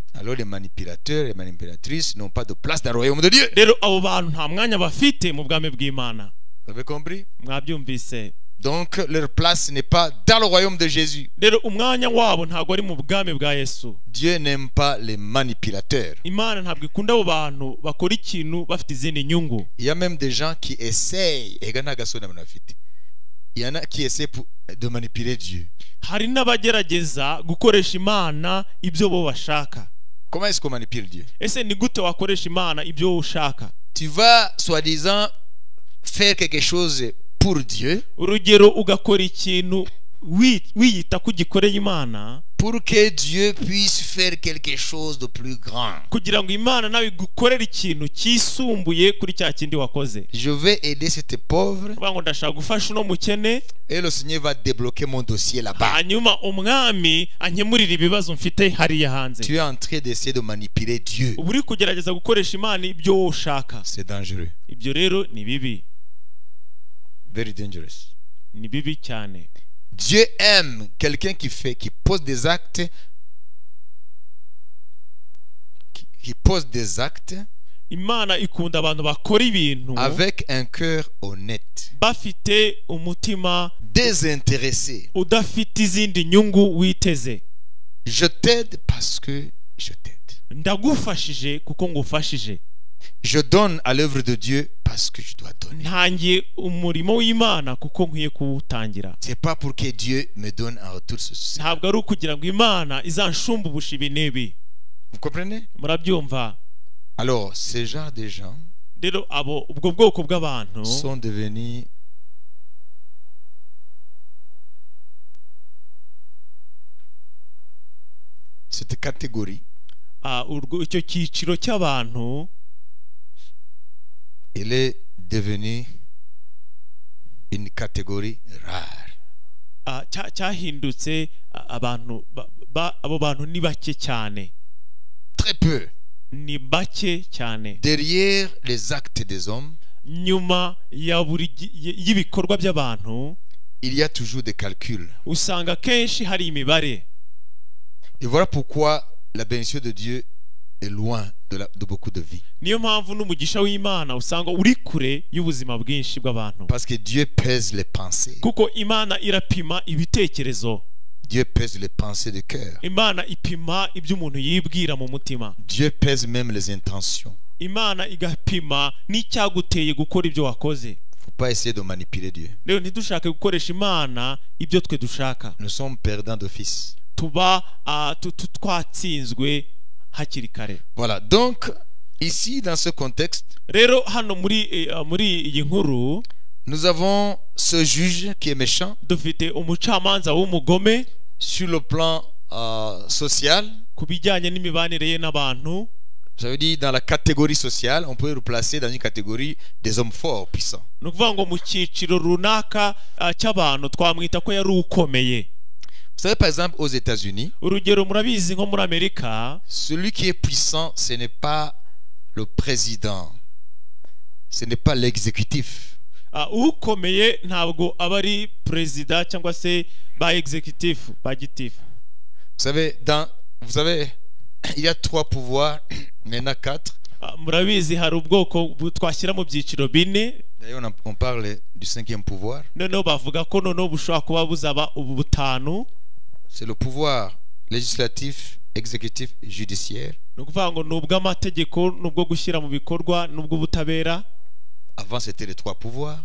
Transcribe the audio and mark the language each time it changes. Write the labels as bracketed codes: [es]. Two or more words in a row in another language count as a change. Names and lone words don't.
[fr] Alors les manipulateurs et manipulatrices n'ont pas de place dans le royaume de Dieu. [rw] rero abo bantu nta mwanya bafite mu bwami bw'Imana. [fr] Vous avez compris? [rw] Mwabyumvise? [fr] Donc leur place n'est pas dans le royaume de Jésus. [rw] rero umwanya wabo ntabwo ari mu bwami bwa Yesu. [fr] Dieu n'aime pas les manipulateurs. [rw] Imana ntabwo ikunda abo bantu bakora ikintu bafite izindi nyungu. [fr] Il y a même des gens qui essayent, il y en a qui essaient de manipuler Dieu. [rw] hari n'abagerageza gukoresha Imana ibyo bo bashaka. [fr] Comment est-ce qu'on manipule Dieu? [rw] Ese ni gute wakoresha Imana ibyo wowe ushaka? [fr] Tu vas soi-disant faire quelque chose pour Dieu, [rw] urugero ugakora ikintu wiyita ko ugikoreye Imana, [fr] pour que Dieu puisse faire quelque chose de plus grand. [rw] kugira ngo Imana nawe igukorere ikintu kisumbuye kuri cya kindi wakoze. [fr] Je vais aider cette pauvre [rw] kuvuga ngo ndashaka gufasha uno mukene, [fr] et le Seigneur va débloquer mon dossier là-bas. [rw] hanyuma umwami ankemurira ibibazo mfite hariya hanze. [fr] Tu es en train d'essayer de manipuler Dieu. [rw] ubu uri kugerageza gukoresha Imana ibyo wowe ushaka. [fr] C'est dangereux. [rw] ibyo rero ni bibi, [en] Very dangerous. [rw] ni bibi cyane. [fr] Dieu aime quelqu'un qui pose des actes, qui pose des actes [rw] imana ikunda abantu bakora ibintu [fr] avec un cœur honnête, [rw] bafite umutima [fr] désintéressé. [rw] udafite izindi nyungu witeze. [fr] Je t'aide parce que je t'aide. [rw] Ndagufashije kuko ngufashije. [fr] Je donne à l'œuvre de Dieu parce que je dois donner. [rw] Ntangiye umurimo w'Imana kuko nkwiye kuwutangira. [fr] C'est pas pour que Dieu me donne en retour ceci. [rw] Ntabwo ari ukugira ngo Imana izanshumbubushe ibi n'ibi. [fr] Vous comprenez? [rw] Murabyumva? [fr] Alors, ces genres de gens [rw] Rero abo ubwo bwoko bw'abantu [fr] sont devenus cette catégorie. [rw] icyo cyiciro cy'abantu [fr] Elle est devenue une catégorie rare. [rw] cyahindutse abantu abo bantu ni bake cyane. [fr] Très peu. [rw] Ni bake cyane. [fr] Derrière les actes des hommes, [rw] nyuma y'ibikorwa by'abantu [fr] il y a toujours des calculs. [rw] usanga kenshi hari imibare. [fr] Et voilà pourquoi la bénédiction de Dieu est loin de beaucoup de vies. [rw] Niyo mpamvu n'umugisha w'Imana usanga uri kure y'ubuzima bwinshi bw'abantu. [fr] Parce que Dieu pèse les pensées. [rw] Kuko Imana irapima ibitekerezo. [fr] Dieu pèse les pensées du cœur. [rw] Imana ipima ibyo umuntu yibwira mu mutima. [fr] Dieu pèse même les intentions. [rw] Imana igapima n'icyaguteye gukora ibyo wakoze. [fr] Faut pas essayer de manipuler Dieu. [rw] Rero ntidushake gukoresha Imana ibyo twe dushaka. [fr] Nous sommes perdants d'office. [rw] Tuba twatsinzwe hakiri kare. [fr] Voilà. Donc ici dans ce contexte, [rw] rero hano muri iyi nkuru [fr] nous avons ce juge qui est méchant. [rw] Dufite umucamanza w'umugome [fr] sur le plan social. [rw] Kubijyanye n'imibanire ye n'abantu. [fr] Ça veut dire dans la catégorie sociale, on peut le placer dans une catégorie des hommes forts, puissants. [rw] No kuvuga ngo mu cyiciro runaka cy'abantu twamwita ko yari ukomeye. [fr] Vous savez par exemple aux États-Unis, [rw] urugero murabizi nko muri Amerika, [fr] celui qui est puissant, ce n'est pas le président, ce n'est pas l'exécutif. [rw] Ukomeye ntabwo aba ari président cyangwa se ba executive ba gitifu. [fr] Vous savez, il y a 3 pouvoirs, maintenant 4. [rw] Murabizi hari ubwoko twashyira mu byiciro bine. [fr] D'ailleurs on parle du 5e pouvoir. [rw] Noneho bavuga ko noneho bushobora kuba buzaba ubu butanu. [fr] C'est le pouvoir législatif, exécutif, judiciaire. [rw] No kuvuga ngo nubwo amategeko nubwo gushyira mu bikorwa nubwo butabera. [fr] Avant c'était les 3 pouvoirs.